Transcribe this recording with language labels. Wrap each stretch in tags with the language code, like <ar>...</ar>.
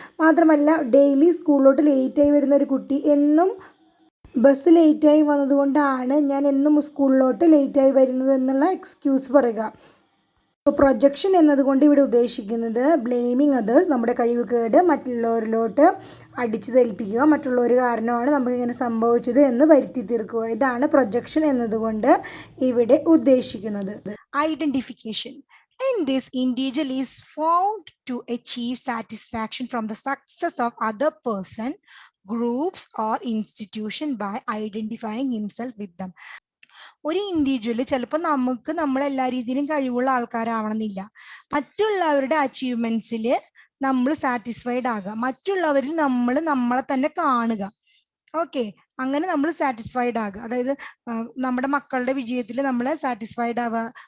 <ml>മാത്രമല്ല, ഡെയിലി സ്കൂളിലോട്ട് ലേറ്റായി വരുന്ന ഒരു കുട്ടി എന്നും ബസ് ലേറ്റായി വന്നതുകൊണ്ടാണ് ഞാൻ എന്നും സ്കൂളിലോട്ട് ലേറ്റായി വരുന്നത് എന്നുള്ള എക്സ്ക്യൂസ് പറയുക. പ്രൊജക്ഷൻ എന്നതുകൊണ്ട് ഇവിടെ ഉദ്ദേശിക്കുന്നത് ബ്ലെയിമിങ് അതേഴ്സ്, നമ്മുടെ കഴിവുകേട് മറ്റുള്ളവരിലോട്ട് അടിച്ചു തെൽപ്പിക്കുക, മറ്റുള്ളവർ കാരണമാണ് നമുക്കിങ്ങനെ സംഭവിച്ചത് എന്ന് വരുത്തി തീർക്കുക. ഇതാണ് പ്രൊജക്ഷൻ എന്നതുകൊണ്ട് ഇവിടെ ഉദ്ദേശിക്കുന്നത്.</ml> <en>Identification. In this, individual is found to achieve satisfaction from the success of other person, groups or institution by identifying himself with them.</en> <ml>ഒരു ഇൻഡിവിജ്വല് ചിലപ്പോൾ നമ്മളെല്ലാ രീതിയിലും കഴിവുള്ള ആൾക്കാരാവണമെന്നില്ല. മറ്റുള്ളവരുടെ അച്ചീവ്മെന്റ്സിൽ നമ്മൾ സാറ്റിസ്ഫൈഡ് ആകുക, മറ്റുള്ളവരിൽ നമ്മളെ തന്നെ കാണുക. ഓക്കെ, അങ്ങനെ നമ്മൾ സാറ്റിസ്ഫൈഡ് ആകുക. അതായത് നമ്മുടെ മക്കളുടെ വിജയത്തിൽ നമ്മൾ സാറ്റിസ്ഫൈഡ് ആവുക.</ml>